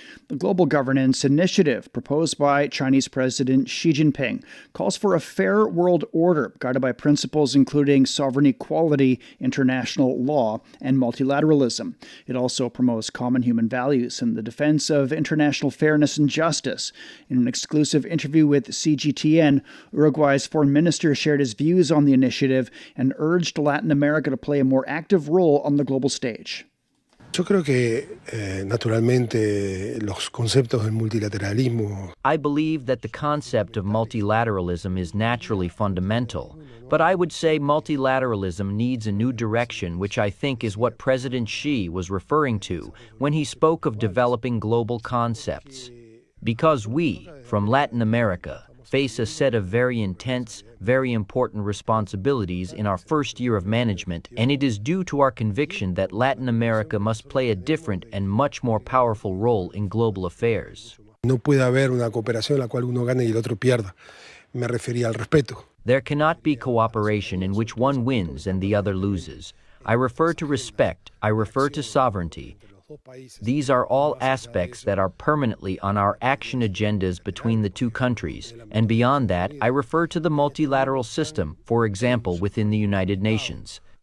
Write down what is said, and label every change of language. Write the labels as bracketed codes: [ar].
[en] The Global Governance Initiative, proposed by Chinese President Xi Jinping, calls for a fair world order guided by principles including sovereign equality, international law, and multilateralism. It also promotes common human values and the defense of international fairness and justice. In an exclusive interview with CGTN, Uruguay's foreign minister shared his views on the initiative and urged Latin America to play a more active role on the global stage. [es] Yo creo que, naturalmente, los conceptos del multilateralismo. [en] I believe that the concept of multilateralism is naturally fundamental, but I would say multilateralism needs a new direction, which I think is what President Xi was referring to when he spoke of developing global concepts. Because we, from Latin America, face a set of very intense, very important responsibilities in our first year of management, and it is due to our conviction that Latin America must play a different and much more powerful role in global affairs. [es] No puede haber una cooperación en la cual uno gane y el otro pierda. Me refería al respeto. [en] There cannot be cooperation in which one wins and the other loses. I refer to respect, I refer to sovereignty. These are all aspects that are permanently on our action agendas between the two countries, and beyond that, I refer to the multilateral system, for example, within the United Nations.